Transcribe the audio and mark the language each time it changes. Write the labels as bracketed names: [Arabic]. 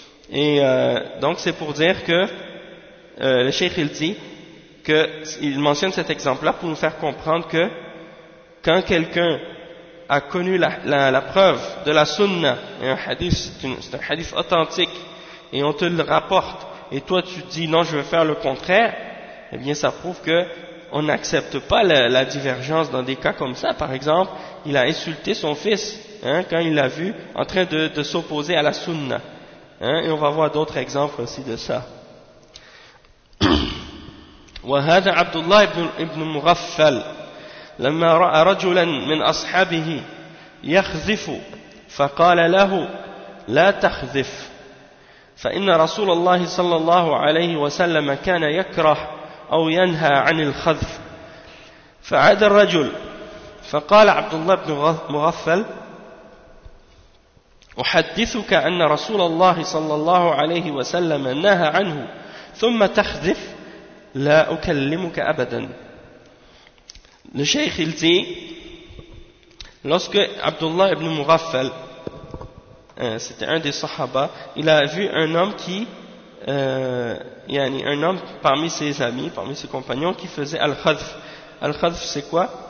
[French] Et donc, c'est pour dire que le cheikh il dit que il mentionne cet exemple-là pour nous faire comprendre que quand quelqu'un a connu la preuve de la sunna, et un hadith, c'est un hadith authentique, et on te le rapporte, et toi tu dis non, je veux faire le contraire, eh bien ça prouve que on n'accepte pas la divergence dans des cas comme ça. Par exemple, il a insulté son fils quand il l'a vu en train de s'opposer à la sunna. Et on va voir d'autres exemples aussi de ça. [Arabic] وهذا عبد الله بن مغفل لما رأى رجلا من أصحابه يخذف فقال له لا تخذف فإن رسول الله صلى الله عليه وسلم كان يكره أو ينهى عن الخذف فعاد الرجل فقال عبد الله بن مغفل أحدثك أن رسول الله صلى الله عليه وسلم نهى عنه ثم تخذف لا أكلمك أبدا. [French] Le cheikh il dit, lorsque Abdullah ibn Mughaffal, c'était un des sahaba, il a vu un homme qui un homme parmi ses amis, parmi ses compagnons, qui faisait al-khadf. Al-khadf, c'est quoi?